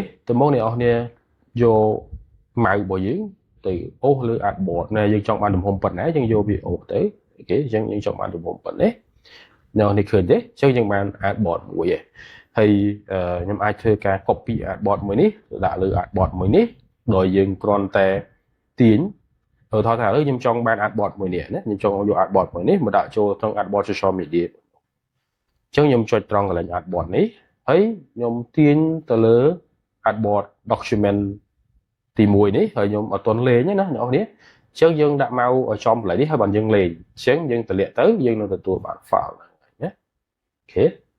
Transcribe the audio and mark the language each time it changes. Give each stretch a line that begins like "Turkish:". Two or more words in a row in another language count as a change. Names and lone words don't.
Khmer: តើមកអ្នកនរយក mouse របស់យើងទៅអូសលើ artboard ណាយើងចង់បានទំហំប៉ុណ្ណាយើងយកវាអូសទៅអូខេអញ្ចឹងយើងចង់បានទំហំប៉ុណ្ណេះនៅ នេះឃើញទេអញ្ចឹងយើងបាន artboard មួយឯងហើយខ្ញុំអាចធ្វើការ copy artboard មួយនេះដាក់លើ artboard មួយនេះដោយយើងគ្រា ន់តែទាញទៅថាឥឡូវខ្ញុំចង់បាន artboard មួយនេះណាខ្ញុំចង់យក artboard មួយនេះមកដាក់ចូលក្នុង
English: artboard social media
Khmer: អញ្ចឹងខ្ញុំចុចត្រង់កន្លែង artboard នេះហើយខ្ញុំទាញទៅលើ
English: artboard document
Khmer: ទី1នេះហើយខ្ញុំអត់ទាន់លេងណាអ្នកនរអញ្ចឹងយើងដាក់មកឲ្យចំកន្លែងនេះហើយបានយើងលេងអញ្ចឹងយើងតម្លាក់ទៅយើងនឹងទទួលបាន file ណាអូខេ